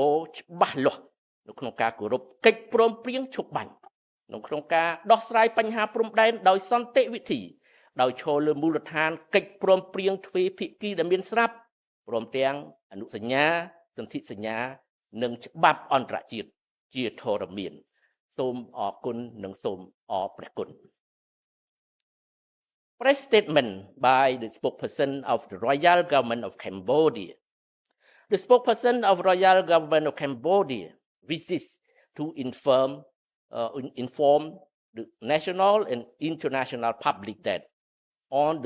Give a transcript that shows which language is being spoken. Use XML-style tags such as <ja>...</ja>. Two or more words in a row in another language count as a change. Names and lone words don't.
<km>រច្បាស់លាស់នៅក្នុងការគោរពកិច្ចព្រមព្រៀងឈប់បាញ់ក្នុងការដោះស្រាយបញ្ហាព្រំដែនដោយសន្តិវិធីដោយឈលលើមូលដ្ឋានកិច្ចព្រមព្រៀងទ្វេភាគីដែលមានស្រាប់ព្រមទាំងអនុសញ្ញាសន្ធិសញ្ញានិងច្បាប់អន្តរជាតិជាធរមានសូមអរគុណនិងសូមអរព្រះគុណ</km> <en>Press statement by the spokesperson of the Royal Government of Cambodia. The spokesperson of Royal Government of Cambodia wishes to inform the national and international public that on the</en>